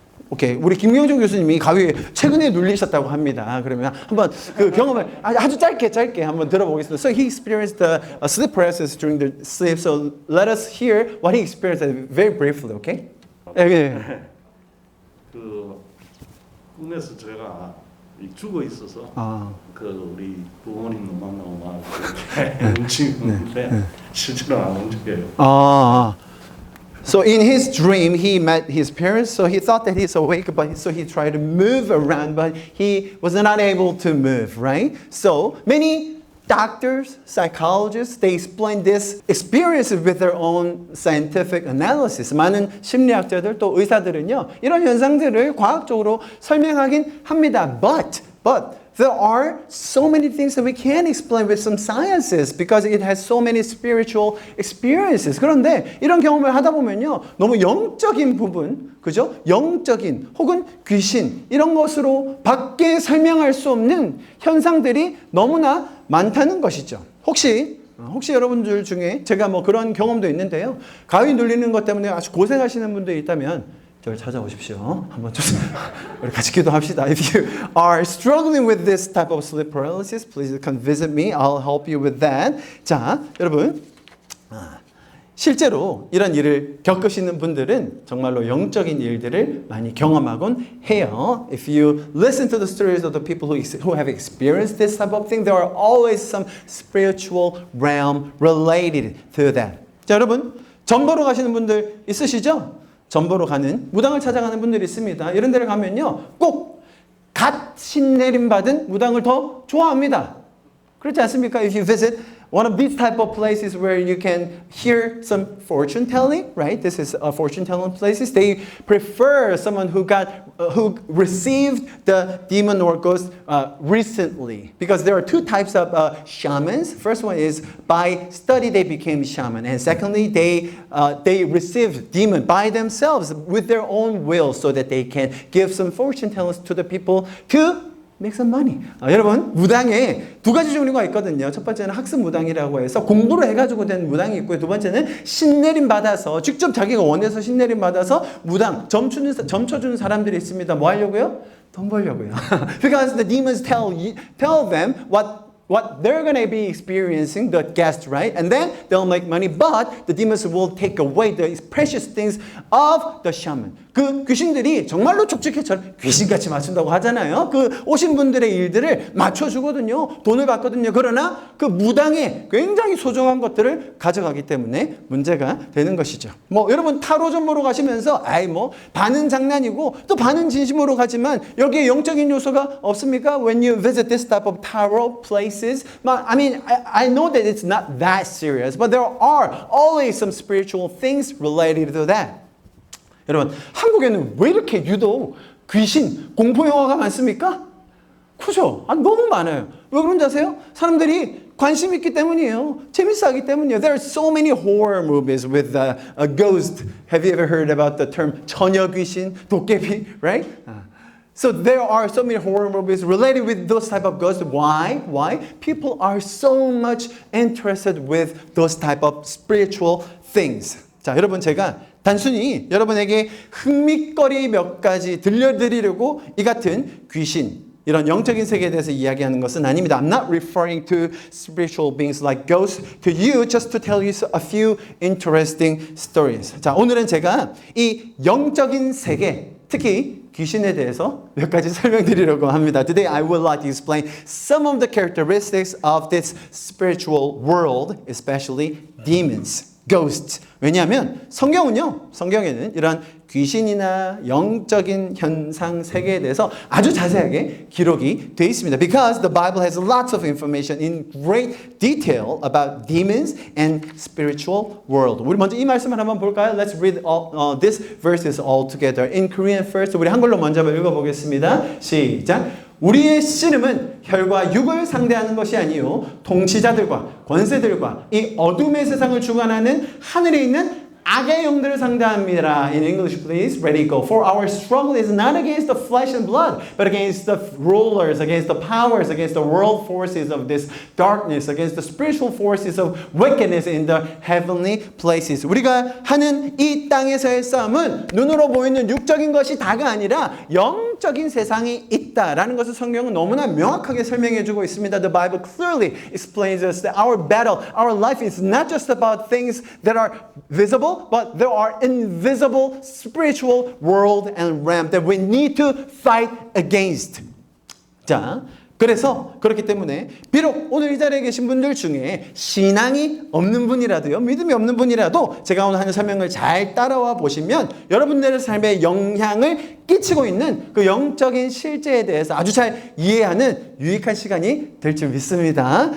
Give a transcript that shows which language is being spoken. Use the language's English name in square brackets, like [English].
[Korean] 오케이, 우리 김경준 교수님이 가위에 최근에 눌리셨다고 합니다. 그러면 한번 그 경험을 아주 짧게 한번 들어보겠습니다. [English] So he experienced the sleep paralysis during the sleep. So let us hear what he experienced very briefly, okay? [Korean] 예. 그 꿈에서 제가 죽어 있어서 그 우리 부모님도 만나고 막 움직이는데 실제로 안 움직여요. [English] So in his dream, he met his parents. So he thought that he's awake, but so he tried to move around, but he was not able to move. Right? So many doctors, psychologists, they explain this experience with their own scientific analysis. [Korean] 많은 심리학자들 또 의사들은요 이런 현상들을 과학적으로 설명하긴 합니다. [English] But there are so many things that we can't explain with some sciences because it has so many spiritual experiences. [Korean] 그런데 이런 경험을 하다 보면요. 너무 영적인 부분, 그죠? 영적인 혹은 귀신 이런 것으로 밖에 설명할 수 없는 현상들이 너무나 많다는 것이죠. 혹시 여러분들 중에 제가 뭐 그런 경험도 있는데요. 가위 눌리는 것 때문에 아주 고생하시는 분들이 있다면 저를 찾아오십시오. 한번 좀 우리 같이 기도합시다. [English] If you are struggling with this type of sleep paralysis, please come visit me. I'll help you with that. [Korean] 자, 여러분. 실제로 이런 일을 겪으시는 분들은 정말로 영적인 일들을 많이 경험하곤 해요. [English] If you listen to the stories of the people who have experienced this type of thing, there are always some spiritual realm related to that. [Korean] 자, 여러분, 점 보러 가시는 분들 있으시죠? 점 보러 가는, 무당을 찾아가는 분들이 있습니다. 이런 데를 가면요, 꼭 갓 신내림 받은 무당을 더 좋아합니다. 그렇지 않습니까? [English] If you visit one of these type of places where you can hear some fortune telling, right? This is a fortune telling places. They prefer someone who received the demon or ghost recently, because there are two types of shamans. First one is by study they became shaman, and secondly they received demon by themselves with their own will, so that they can give some fortune tellings to the people to make some money. [Korean] 여러분, 무당에 두 가지 종류가 있거든요. 첫 번째는 학습 무당이라고 해서 공부를 해가지고 된 무당이 있고요. 두 번째는 신내림 받아서 직접 자기가 원해서 신내림 받아서 무당 점 쳐주는 사람들이 있습니다. 뭐 하려고요? 돈 벌려고요. [English] Because the demons tell them what they're going to be experiencing, the guest, right? And then they'll make money, but the demons will take away the precious things of the shaman. [Korean] 그 귀신들이 정말로 촉촉해처럼 귀신같이 맞춘다고 하잖아요. 그 오신 분들의 일들을 맞춰주거든요. 돈을 받거든요. 그러나 그 무당에 굉장히 소중한 것들을 가져가기 때문에 문제가 되는 것이죠. 뭐 여러분 타로점 보러 가시면서 반은 장난이고 또 반은 진심으로 가지만 여기에 영적인 요소가 없습니까? [English] When you visit this type of tarot places, I mean, I know that it's not that serious, but there are always some spiritual things related to that. [Korean] 여러분, 한국에는 왜 이렇게 유독 귀신, 공포 영화가 많습니까? 그죠? 너무 많아요. 왜 그런지 아세요? 사람들이 관심 있기 때문이에요. 재밌어 하기 때문이에요. [English] There are so many horror movies with a ghost. Have you ever heard about the term [Korean] 처녀 귀신, 도깨비, [English] right? So there are so many horror movies related with those type of ghosts. Why? People are so much interested with those type of spiritual things. [Korean] 자, 여러분 제가 단순히 여러분에게 흥미거리 몇 가지 들려드리려고 이 같은 귀신, 이런 영적인 세계에 대해서 이야기하는 것은 아닙니다. [English] I'm not referring to spiritual beings like ghosts to you, just to tell you a few interesting stories. [Korean] 자, 오늘은 제가 이 영적인 세계, 특히 귀신에 대해서 몇 가지 설명드리려고 합니다. [English] Today I would like to explain some of the characteristics of this spiritual world, especially demons. Ghosts. [Korean] 왜냐하면 성경에는 이런 귀신이나 영적인 현상 세계에 대해서 아주 자세하게 기록이 되어 있습니다. [English] Because the Bible has lots of information in great detail about demons and spiritual world. [Korean] 우리 먼저 이 말씀을 한번 볼까요? [English] Let's read these verses all together. In Korean first. [Korean] 우리 한글로 먼저 한번 읽어보겠습니다. 시작. 우리의 씨름은 혈과 육을 상대하는 것이 아니요 통치자들과 권세들과 이 어둠의 세상을 주관하는 하늘에 있는 악의 영들을 상대합니다. [English] In English, please. Ready, go. For our struggle is not against the flesh and blood, but against the rulers, against the powers, against the world forces of this darkness, against the spiritual forces of wickedness in the heavenly places. [Korean] 우리가 하는 이 땅에서의 싸움은 눈으로 보이는 육적인 것이 다가 아니라 영적인 세상이 있다라는 것을 성경은 너무나 명확하게 설명해주고 있습니다. [English] The Bible clearly explains us that our battle, our life is not just about things that are visible, but there are invisible spiritual world and realm that we need to fight against. [Korean] 자, 그래서 그렇기 때문에 비록 오늘 이 자리에 계신 분들 중에 신앙이 없는 분이라도요, 믿음이 없는 분이라도 제가 오늘 하는 설명을 잘 따라와 보시면 여러분들의 삶에 영향을 끼치고 있는 그 영적인 실제에 대해서 아주 잘 이해하는 유익한 시간이 될 줄 믿습니다.